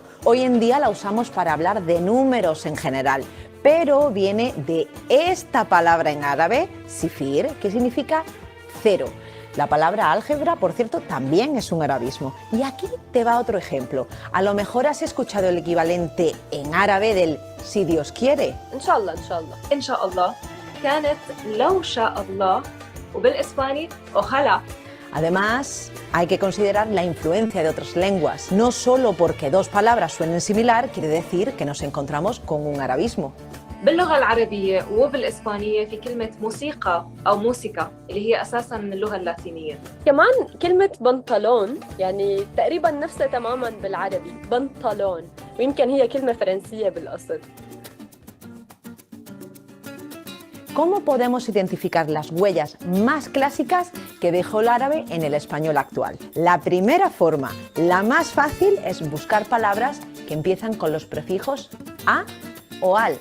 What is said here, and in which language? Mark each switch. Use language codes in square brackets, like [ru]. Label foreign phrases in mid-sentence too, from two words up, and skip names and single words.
[es] Hoy en día la usamos para hablar de números en general, pero viene de esta palabra en árabe, sifir, que significa cero. La palabra álgebra, por cierto, también es un arabismo. Y aquí te va otro ejemplo. A lo mejor has escuchado el equivalente en árabe del si Dios quiere. [ar] إن شاء الله إن شاء الله إن شاء الله كانت لو شاء الله وبالإسباني ojalá. [es] Además, hay que considerar la influencia de otras lenguas. No solo porque dos palabras suenen similar, quiere decir que nos encontramos con un arabismo. [ar] باللغة العربية وبالإسبانية في كلمة موسيقى أو موسيقى اللي هي أساساً من اللغة اللاتينية. كمان كلمة بنطلون يعني تقريباً نفسها تماماً بالعربي بنطلون، ويمكن هي كلمة فرنسية بالأصل. [es] ¿Cómo podemos identificar las huellas más clásicas que dejó el árabe en el español actual? La primera forma, la más fácil, es buscar palabras que empiezan con los prefijos a o al.